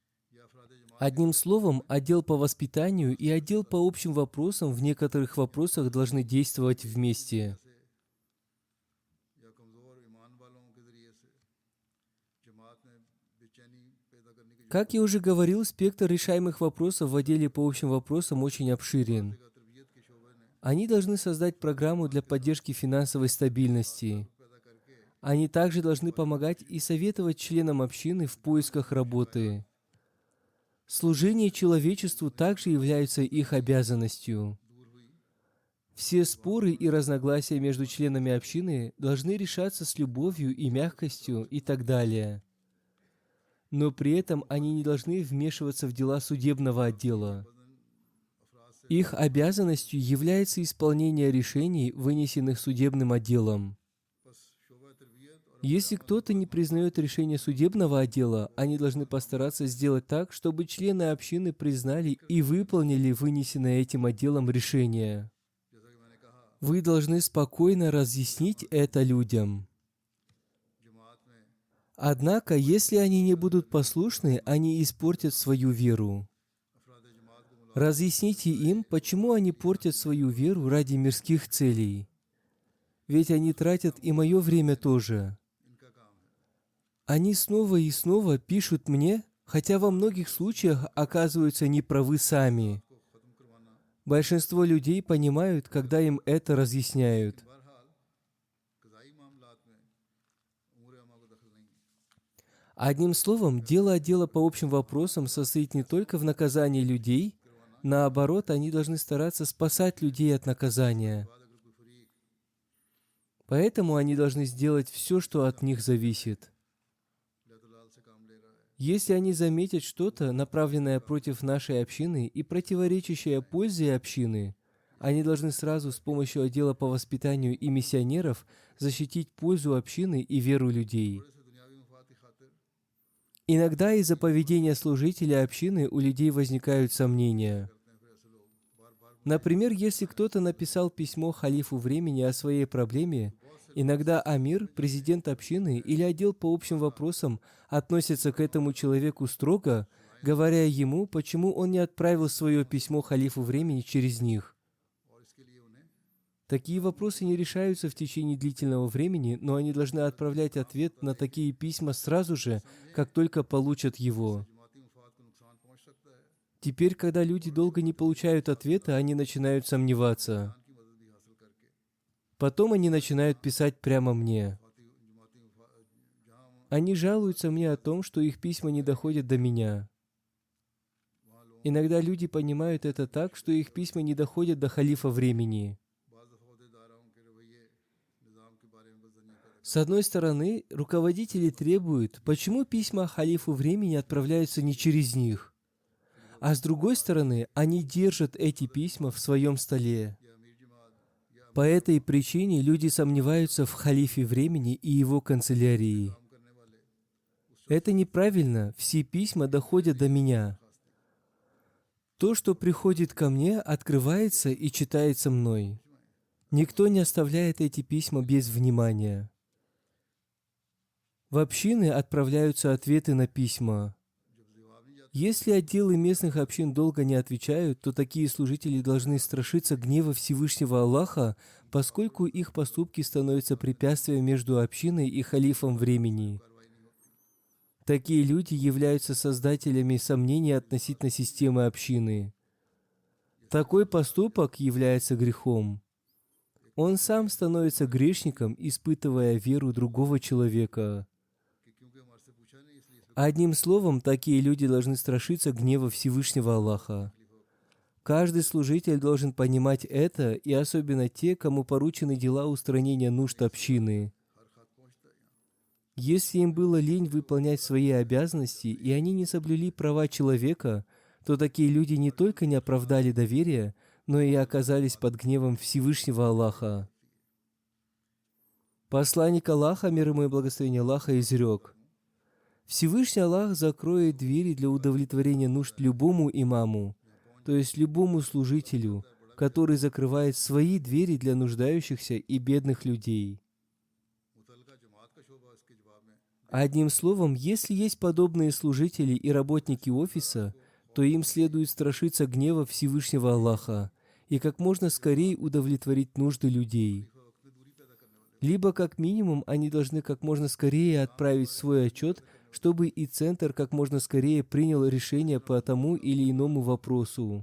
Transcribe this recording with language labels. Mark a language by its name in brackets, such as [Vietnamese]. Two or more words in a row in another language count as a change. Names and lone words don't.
[Russian] Одним словом, отдел по воспитанию и отдел по общим вопросам в некоторых вопросах должны действовать вместе. [Urdu] یا کمزور ایمان والوں کے ذریعے سے جماعت میں بے چینی پیدا کرنے کی [Russian] Как я уже говорил, спектр решаемых вопросов в отделе по общим вопросам очень обширен. [Urdu] جگہ تربیت کے شعبے نے [Russian] Они должны создать программу для поддержки финансовой стабильности. [Urdu] پیدا کرکے [Russian] Они также должны помогать и советовать членам общины в поисках работы. Служение человечеству также является их обязанностью. [Urdu] دور ہوئی [Russian] Все споры и разногласия между членами общины должны решаться с любовью и мягкостью и так далее. Но при этом они не должны вмешиваться в дела судебного отдела. Их обязанностью является исполнение решений, вынесенных судебным отделом. [Urdu] بس شعبہ تربیت اور [Russian] Если кто-то не признает решение судебного отдела, они должны постараться сделать так, чтобы члены общины признали и выполнили вынесенное этим отделом решение. [Urdu] جیسا کہ میں نے کہا [Russian] Вы должны спокойно разъяснить это людям. [Urdu] جماعت میں [Russian] Однако, если они не будут послушны, они испортят свою веру. [Urdu] افراد جماعت کو ملا [Russian] Разъясните им, почему они портят свою веру ради мирских целей. Ведь они тратят и мое время тоже. [Urdu] ان کا کام ہے [Russian] Они снова и снова пишут мне, хотя во многих случаях оказываются неправы сами. [Urdu] کو ختم کروانا [Russian] Большинство людей понимают, когда им это разъясняют. [Urdu] بہرحال قضائی معاملات میں امور عامہ کو دخل نہیں ہے [Russian] Одним словом, дело отдела по общим вопросам состоит не только в наказании людей, наоборот, они должны стараться спасать людей от наказания. [Urdu] بعد اگر کوئی فریق [Russian] Поэтому они должны сделать все, что от них зависит. [Urdu] لتلال سے کام لے رہا ہے [Russian] Если они заметят что-то, направленное против нашей общины и противоречащее пользе общины, они должны сразу с помощью отдела по воспитанию и миссионеров защитить пользу общины и веру людей. [Urdu] تھوڑے سے دنیاوی مفاد کی خاطر [Russian] Иногда из-за поведения служителя общины у людей возникают сомнения. [Urdu] کرتے ہیں پھر ایسے لوگ بار بار [Russian] Например, если кто-то написал письмо халифу времени о своей проблеме, иногда амир, президент общины или отдел по общим вопросам относятся к этому человеку строго, говоря ему, почему он не отправил свое письмо халифу времени через них. [Urdu] اور اس کے لیے انہیں [Russian] Такие вопросы не решаются в течение длительного времени, но они должны отправлять ответ на такие письма сразу же, как только получат его. [Urdu] جماعتی مفاد کو نقصان پہنچ سکتا ہے [Russian] Теперь, когда люди долго не получают ответа, они начинают сомневаться. [Urdu] کی مدد بھی حاصل کرکے [Russian] Потом они начинают писать прямо мне. [Urdu] جماعتی مفاد جہاں [Russian] Они жалуются мне о том, что их письма не доходят до меня. [Urdu] وہاں لوگ [Russian] Иногда люди понимают это так, что их письма не доходят до халифа времени. [Urdu] بعض عہدیداروں کے رویے نظام کے بارے میں بدظنی پیدا [Russian] С одной стороны, руководители требуют, почему письма халифу времени отправляются не через них. А с другой стороны, они держат эти письма в своем столе. [Urdu] یا امیر جماعت یا [Russian] По этой причине люди сомневаются в халифе времени и его канцелярии. [Urdu] کام کرنے والے [Russian] Это неправильно, все письма доходят до меня. То, что приходит ко мне, открывается и читается мной. Никто не оставляет эти письма без внимания. В общины отправляются ответы на письма. [Urdu] جب جواب نہیں جاتا [Russian] Если отделы местных общин долго не отвечают, то такие служители должны страшиться гнева Всевышнего Аллаха, поскольку их поступки становятся препятствием между общиной и халифом времени. [Urdu] کارروائی نہیں ہوتی [Russian] Такие люди являются создателями сомнений относительно системы общины. Такой поступок является грехом. Он сам становится грешником, испытывая веру другого человека. [Urdu] کہ کیونکہ ہمارے سے پوچھا نہیں اس لیے اس میں [Russian] Одним словом, такие люди должны страшиться гнева Всевышнего Аллаха. Каждый служитель должен понимать это, и особенно те, кому поручены дела устранения нужд общины. [Urdu] ہر خط پہنچتا ہے یہاں [Russian] Если им было лень выполнять свои обязанности, и они не соблюли права человека, то такие люди не только не оправдали доверие, но и оказались под гневом Всевышнего Аллаха. Посланник Аллаха, мир ему и благословение Аллаха, изрек: Всевышний Аллах закроет двери для удовлетворения нужд любому имаму, то есть любому служителю, который закрывает свои двери для нуждающихся и бедных людей. [Urdu] متعلقہ جماعت کا شعبہ اس کے جواب میں [Russian] Одним словом, если есть подобные служители и работники офиса, то им следует страшиться гнева Всевышнего Аллаха и как можно скорее удовлетворить нужды людей. Либо, как минимум, они должны как можно скорее отправить свой отчет, чтобы и Центр как можно скорее принял решение по тому или иному вопросу.